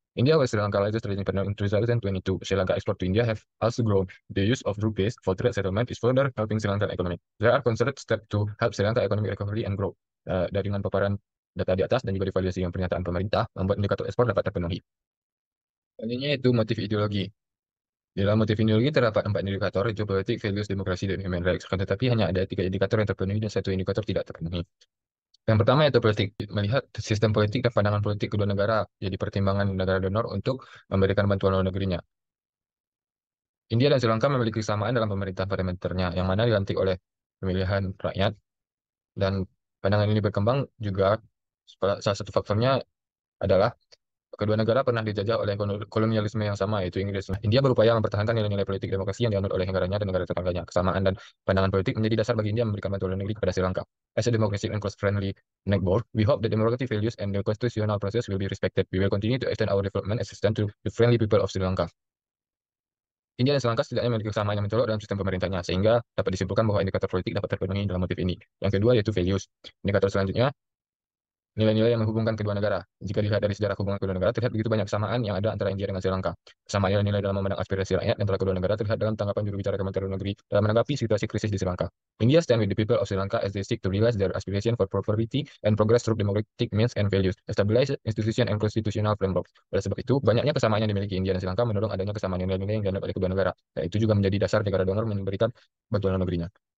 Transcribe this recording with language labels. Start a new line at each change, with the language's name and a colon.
English: India was Sri Lanka largest trading partner in 2022. Sri Lanka export to India have also grown. The use of rupees for trade settlement is further helping Sri Lankan economy. There are concerted steps to help Sri Lanka economic recovery and grow.
Indonesian: Dari dengan paparan data di atas dan juga divalidasi dengan pernyataan pemerintah, membuat indikator ekspor dapat terpenuhi. Selanjutnya itu motif ideologi. Di dalam motif ideologi terdapat 4 indikator, yaitu politik, values, demokrasi, dan human rights. Tetapi hanya ada 3 indikator yang terpenuhi dan 1 indikator tidak terpenuhi. Yang pertama yaitu politik. Melihat sistem politik dan pandangan politik kedua negara jadi pertimbangan negara donor untuk memberikan bantuan luar negerinya. India dan Sri Lanka memiliki kesamaan dalam pemerintahan parlementer,nya yang mana dilantik oleh pemilihan rakyat, dan pandangan ini berkembang juga salah satu faktornya adalah kedua negara pernah dijajah oleh kolonialisme yang sama, yaitu Inggris. India berupaya mempertahankan nilai-nilai politik demokrasi yang dianut oleh negaranya dan negara tetangganya. Kesamaan dan pandangan politik menjadi dasar bagi India memberikan bantuan luar negeri kepada Sri Lanka.
English: As a democratic and cross-friendly neighbor, we hope that democratic values and the constitutional process will be respected. We will continue to extend our development assistance to the friendly people of Sri Lanka.
Indonesian: India dan Sri Lanka setidaknya memiliki kesamaan yang mencolok dalam sistem pemerintahnya, sehingga dapat disimpulkan bahwa indikator politik dapat terpenuhi dalam motif ini. Yang kedua yaitu values. Indikator selanjutnya nilai-nilai yang menghubungkan kedua negara. Jika dilihat dari sejarah hubungan kedua negara, terlihat begitu banyak kesamaan yang ada antara India dengan Sri Lanka. Kesamaan nilai-nilai dalam memandang aspirasi rakyat antara kedua negara terlihat dalam tanggapan juru bicara Kementerian Luar Negeri dalam menanggapi situasi krisis di Sri Lanka.
English: India stand with the people of Sri Lanka as they seek to realize their aspiration for prosperity and progress through democratic means and values, establish institution and constitutional framework.
Indonesian: Oleh sebab itu, banyaknya kesamaan yang dimiliki India dan Sri Lanka mendorong adanya kesamaan nilai-nilai yang dianggap oleh kedua negara. Dan itu juga menjadi dasar negara donor memberikan bantuan luar negerinya.